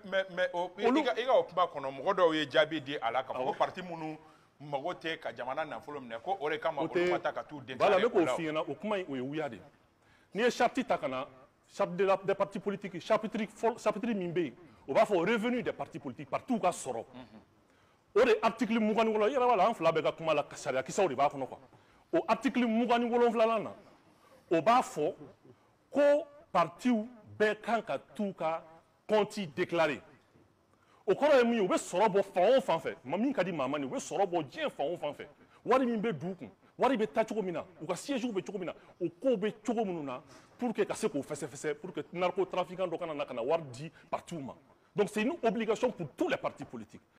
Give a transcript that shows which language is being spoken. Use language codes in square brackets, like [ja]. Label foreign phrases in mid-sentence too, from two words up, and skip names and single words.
[bm] mais i ka o kuma kɔnɔ mɔgɔ dɔw ye jaabi di a la k'a fɔ ko parti minnu mago tɛ ka jamana nafolo minɛ ko o de kama olu ma taa ka t'u déclarer voilà ne k'o f'i ɲɛna o kuma in o ye wuya de ye n'i ye charte ta ka na [fr] charte des partis politiques [bm] chapitre min bɛ yen o b'a fɔ [fr] revenu des partis politiques partout [bm] ka sɔrɔ o de article 27 i yɛrɛ b'a la an fila bɛɛ ka kuma la sariya kisɛw de b'a kɔnɔ quoi o article 27 na o b'a fɔ ko partiw bɛɛ kan ka t'u ka [fr] compte déclarer [bm] o kɔrɔ ye min ye u bɛ sɔrɔ bɔ fan o fan fɛ min ka di maa ma nin u bɛ sɔrɔ bɔ diɲɛ fan o fan fɛ wari min bɛ d'u kun wari bɛ taa cogo min na u ka sièges bɛ cogo min na o kow bɛ cogo minnu na [fr] pour que [bm] ka se k'o fɛsɛfɛsɛ [fr] pour que [bm] narcotrafiquant dɔ kana na ka na wari di partiw ma [fr] donc c'est une obligation pour tous les partis politiques